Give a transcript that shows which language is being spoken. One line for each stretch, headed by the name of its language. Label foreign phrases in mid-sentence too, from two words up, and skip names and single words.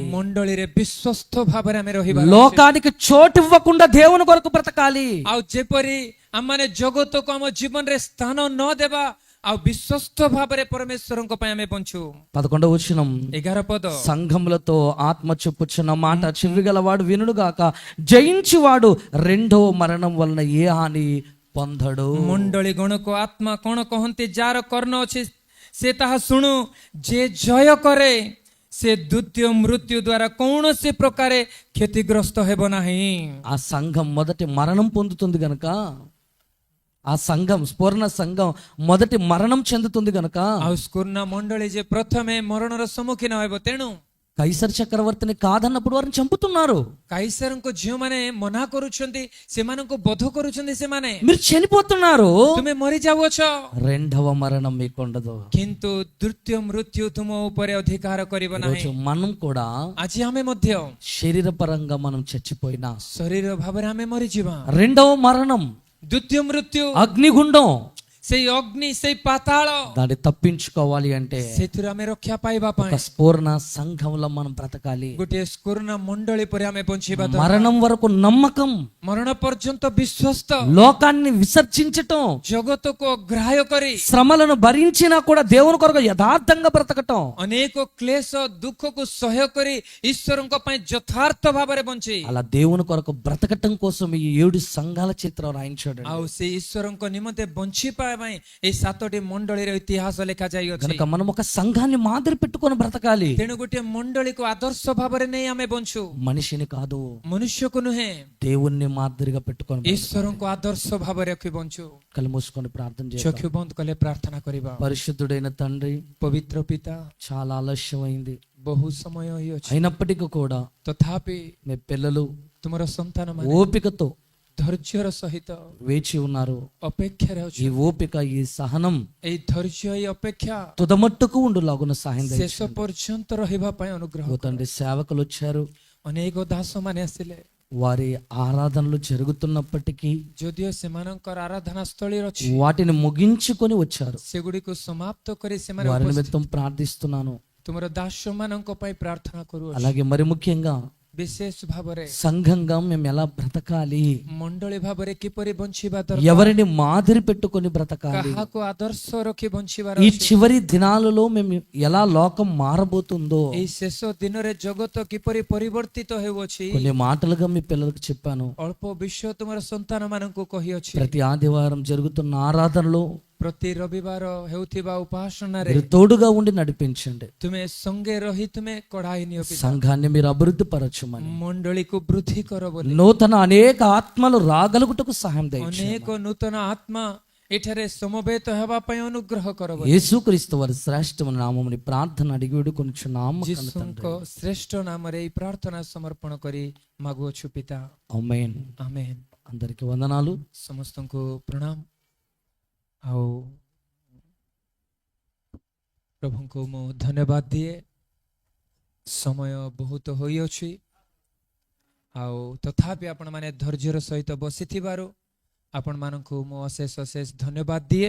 Odia: ମଣ୍ଡଳୀରେ ବିଶ୍ୱସ୍ତ ଭାବରେ ଆମେ ରହିବା।
Telugu: లోకానికి చోటు ఇవ్వకుండా దేవుని కొరకు బ్రతకాలి.
Odia: ଆଉ ଯେପରି ଆମମାନେ ଜଗତକୁ ଆମ ଜୀବନରେ ସ୍ଥାନ ନ ଦେବା, ଆଉ ବିଶ୍ୱସ୍ତ ଭାବରେ ପରମେଶ୍ୱରଙ୍କ ପାଇଁ ଆମେ ବଞ୍ଚୁ।
Telugu: 11వ వచనం.
Odia: 11 పଦ।
Telugu: సంఘములతో ఆత్మ చెప్పుచున్న మాట చెవిగలవాడు వినుడుగాక, జయించువాడు రెండో మరణం వలన ఏ హాని పొందడు.
Odia: ମଣ୍ଡଳୀ ଗଣକୁ ଆତ୍ମା କଣ କହନ୍ତି? ଯାହାର କର୍ଣ୍ଣ ଅଛି ସେ ତାହା ଶୁଣୁ। ଯେ ଜୟ କରେ ସେ ଦ୍ୱିତୀୟ ମୃତ୍ୟୁ ଦ୍ୱାରା କୌଣସି ପ୍ରକାରେ କ୍ଷତିଗ୍ରସ୍ତ ହେବ ନାହିଁ।
Telugu: ఆ సంఘం మొదటి మరణం పొందుతుంది గనక, ఆ సంఘం స్ఫూర్ణ సంఘం మొదటి మరణం చెందుతుంది గనక,
Odia: ଆଉ ସ୍କୁର୍ଣ୍ଣ ମଣ୍ଡଳୀ ଯେ ପ୍ରଥମେ ମରଣର ସମ୍ମୁଖୀନ ହେବ, ତେଣୁ
Telugu: కైసర్ చక్రవర్తిని కాదన్నప్పుడు వారిని చంపుతున్నారు.
Odia: କାଇସରଙ୍କ ଝିଅମାନେ ମନା କରୁଛନ୍ତି, ସେମାନଙ୍କୁ ବଧ କରୁଛନ୍ତି, ସେମାନେ
Telugu: మీరు చనిపోతున్నారు,
Odia: ତୁମେ ମରି ଯାଉଅଛ,
Telugu: రెండవ మరణం మీకు ఉండదు.
Odia: କିନ୍ତୁ ଦ୍ୱିତୀୟ ମୃତ୍ୟୁ ତୁମ ଉପରେ ଅଧିକାର କରିବ ନାହିଁ।
Telugu: ఈరోజు మనం కూడా
Odia: ଆଜି ଆମେ ମଧ୍ୟ
Telugu: శరీర పరంగా మనం చచ్చిపోయినా
Odia: ଶରୀର ଭାବରେ ଆମେ ମରିଯିବା।
Telugu: రెండవ మరణం
Odia: ଦ୍ୱିତୀୟ ମୃତ୍ୟୁ,
Telugu: అగ్నిగుండం,
Odia: ସେଇ ଅଗ୍ନି, ସେଇ ପାତାଳ,
Telugu: దాన్ని తప్పించుకోవాలి అంటే
Odia: ସେଥିରୁ ଆମେ ରକ୍ଷା ପାଇବା
Telugu: ఒక
Odia: ପାଇଁ
Telugu: స్ఫూర్ణ సంఘంలో మనం బ్రతకాలి.
Odia: ଗୋଟିଏ ସ୍କୁର୍ଣ୍ଣ ମଣ୍ଡଳୀ ପରେ ଆମେ ବଞ୍ଚିବା।
Telugu: మరణం వరకు నమ్మకం,
Odia: ମରଣ ପର୍ଯ୍ୟନ୍ତ ବିଶ୍ୱସ୍ତ,
Telugu: లోకాన్ని విసర్జించటం,
Odia: ଜଗତକୁ ଅଗ୍ରାହ୍ୟ କରି
Telugu: శ్రమలను భరించినా కూడా దేవుని కొరకు యథార్థంగా బ్రతకటం.
Odia: ଅନେକ କ୍ଲେଶ ଦୁଃଖକୁ ସହ୍ୟ କରି ଈଶ୍ୱରଙ୍କ ପାଇଁ ଯଥାର୍ଥ ଭାବରେ ବଞ୍ଚି,
Telugu: అలా దేవుని కొరకు బ్రతకటం కోసం ఈ 7 సంఘాల చిత్రం రాయించాడు.
Odia: ଆଉ ସେ ଈଶ୍ୱରଙ୍କ ନିମନ୍ତେ ବଞ୍ଚି ପାଇବା ପାଇଁ এই 7ଟି ମଣ୍ଡଳୀର ଇତିହାସ ଲେଖାଯାଇଅଛି।
Telugu: కనుక మనం ఒక సంఘాన్ని మాదిరి పెట్టుకొని బ్రతకాలి.
Odia: ତେଣୁ ଗୋଟିଏ ମଣ୍ଡଳୀକୁ ଆଦର୍ଶ ଭାବରେ ନେଇ ଆମେ ବଞ୍ଚୁ।
Telugu: మనిషిని కాదు,
Odia: ମନୁଷ୍ୟକୁ ନୁହେଁ,
Telugu: దేవుణ్ణి మాదిరిగా పెట్టుకొని బ్రతకాలి.
Odia: ଈଶ୍ୱରଙ୍କୁ ଆଦର୍ଶ ଭାବରେ ରଖି ବଞ୍ଚୁ।
Telugu: కళ్ళు మూసుకొని ప్రార్థన చేద్దాం.
Odia: ଚକ୍ଷୁ ବନ୍ଦ କଲେ ପ୍ରାର୍ଥନା କରିବା।
Telugu: పరిశుద్ధుడైన తండ్రి,
Odia: ପବିତ୍ର ପିତା,
Telugu: చాలా ఆలస్యమైంది,
Odia: ବହୁ ସମୟ ହୋଇଅଛି,
Telugu: అయినప్పటికీ కూడా
Odia: ତଥାପି
Telugu: మీ పిల్లలు
Odia: ତୁମର ସନ୍ତାନ ମାନେ
Telugu: ఓపికతో
Odia: ଧୈର୍ଯ୍ୟର ସହିତ
Telugu: వేచి ఉన్నారు.
Odia: ଅପେକ୍ଷାରେ
Telugu: ఈ
Odia: ଅଛି।
Telugu: ఓపిక, ఈ సహనం
Odia: ଏଇ ଧୈର୍ଯ୍ୟ, ଏଇ ଅପେକ୍ଷା
Telugu: తుదమట్టుకు ఉండులాగున సహాయం
Odia: ଶେଷ
Telugu: దయచేయండి.
Odia: ପର୍ଯ୍ୟନ୍ତ ରହିବା ପାଇଁ ଅନୁଗ୍ରହ
Telugu: ఓ
Odia: କର।
Telugu: తండ్రి, సేవకులు వచ్చారు,
Odia: ଅନେକ ଦାସ ମାନେ ଆସିଲେ,
Telugu: వారి ఆరాధనలు జరుగుతున్నప్పటికీ
Odia: ଯଦିଓ ସେମାନଙ୍କର ଆରାଧନା ସ୍ଥଳୀ ଅଛି,
Telugu: వాటిని ముగించుకొని వచ్చారు.
Odia: ସେଗୁଡିକୁ ସମାପ୍ତ କରି ସେମାନେ
Telugu: వారి
Odia: ଉପସ୍ଥିତ।
Telugu: నిమిత్తం ప్రార్థిస్తున్నాను.
Odia: ତୁମର ଦାସ ମାନଙ୍କ ପାଇଁ ପ୍ରାର୍ଥନା କରୁଅଛି।
Telugu: అలాగే మరి ముఖ్యంగా
Odia: ବିଶେଷ ଭାବରେ
Telugu: సంఘంగా మేము ఎలా బ్రతకాలి,
Odia: ମଣ୍ଡଳୀ ଭାବରେ କିପରି ବଞ୍ଚିବା ଦରକାର,
Telugu: ఎవరిని మాదిరి పెట్టుకొని బ్రతకాలి,
Odia: କାହାକୁ ଆଦର୍ଶ ରଖି ବଞ୍ଚିବାର
Telugu: ఈ
Odia: ଅଛି,
Telugu: చివరి దినాలలో మేము ఎలా లోకం మారబోతుందో
Odia: ଏଇ ଶେଷ ଦିନରେ ଜଗତ କିପରି ପରିବର୍ତ୍ତିତ ହେଉଅଛି,
Telugu: కొన్ని మాటలుగా మీ పిల్లలకు చెప్పాను.
Odia: ଅଳ୍ପ ବିଷୟ ତୁମର ସନ୍ତାନ ମାନଙ୍କୁ କହିଅଛି।
Telugu: ప్రతి ఆదివారం జరుగుతున్న ఆరాధనలో
Odia: ପ୍ରତି ରବିବାର ହେଉଥିବା ଉପାସନାରେ
Telugu: మీరు తోడుగా ఉండి నడిపించండి.
Odia: ତୁମେ ସଙ୍ଗେ ରହି ତୁମେ କଢାଇ ନିଅ ପିତା।
Telugu: సంఘాన్ని మీరు అభివృద్ధి పరచమని,
Odia: ମଣ୍ଡଳୀକୁ ବୃଦ୍ଧି କର ବୋଲି,
Telugu: నూతన అనేక ఆత్మలు రాగలుగుటకు సహాయం దయచేయండి.
Odia: ଅନେକ ନୂତନ ଆତ୍ମା ଏଠାରେ ସମବେତ ହେବା ପାଇଁ ଅନୁଗ୍ରହ କର ବୋଲି
Telugu: యేసుక్రీస్తు వారి శ్రేష్టమైన నామముని ప్రార్థన అడిగి వేడుకొనుచున్నాము
Odia: ଯୀଶୁଙ୍କ ଶ୍ରେଷ୍ଠ ନାମରେ ଏଇ ପ୍ରାର୍ଥନା ସମର୍ପଣ କରି ମାଗୁଅଛୁ ପିତା।
Telugu: ఆమేన్.
Odia: ଆମେନ୍।
Telugu: అందరికి వందనాలు.
Odia: ସମସ୍ତଙ୍କୁ ପ୍ରଣାମ। ଆଉ ପ୍ରଭୁଙ୍କୁ ମୁଁ ଧନ୍ୟବାଦ ଦିଏ। ସମୟ ବହୁତ ହୋଇଅଛି, ଆଉ ତଥାପି ଆପଣମାନେ ଧୈର୍ଯ୍ୟର ସହିତ ବସିଥିବାରୁ ଆପଣମାନଙ୍କୁ ମୁଁ ଅଶେଷ ଅଶେଷ ଧନ୍ୟବାଦ ଦିଏ।